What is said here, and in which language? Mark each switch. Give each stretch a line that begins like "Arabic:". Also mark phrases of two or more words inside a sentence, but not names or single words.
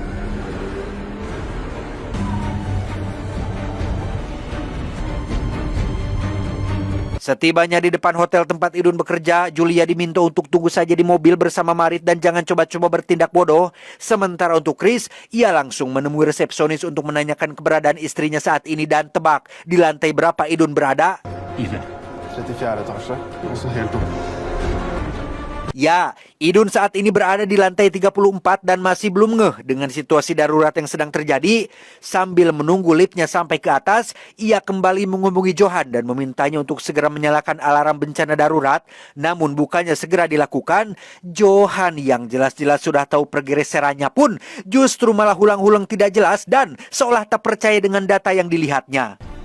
Indonesian: Setibanya di depan hotel tempat Idun bekerja, Julia diminta untuk tunggu saja di mobil bersama Marit dan jangan coba-coba bertindak bodoh. Sementara untuk Chris, ia langsung menemui resepsionis untuk menanyakan keberadaan istrinya saat ini dan tebak di lantai berapa Idun berada.
Norwegian: 34 etasje, og så helt opp.
Indonesian: Ya, Idun saat ini berada di lantai 34 dan masih belum ngeh dengan situasi darurat yang sedang terjadi. Sambil menunggu liftnya sampai ke atas, ia kembali menghubungi Johan dan memintanya untuk segera menyalakan alarm bencana darurat. Namun bukannya segera dilakukan, Johan yang jelas-jelas sudah tahu pergeserannya pun justru malah ulang-ulang tidak jelas dan seolah tak percaya dengan data yang dilihatnya.